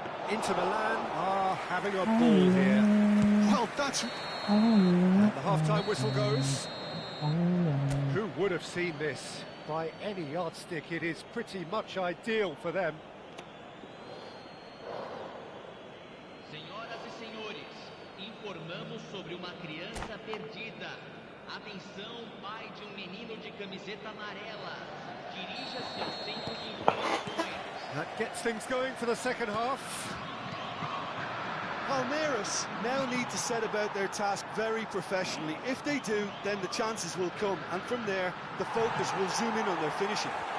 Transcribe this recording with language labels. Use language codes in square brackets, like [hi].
[en] Inter Milan are having a ball here. Well, that's... And the half-time whistle goes. Who would have seen this? By any yardstick, it is pretty much ideal for them. [pt] Senhoras e senhores, informamos sobre uma criança perdida. Atenção, pai de menino de camiseta amarela. Dirija-se ao centro de informações. [en] That gets things going for the second half. Palmeiras now need to set about their task very professionally. If they do, then the chances will come, and from there, the focus will zoom in on their finishing.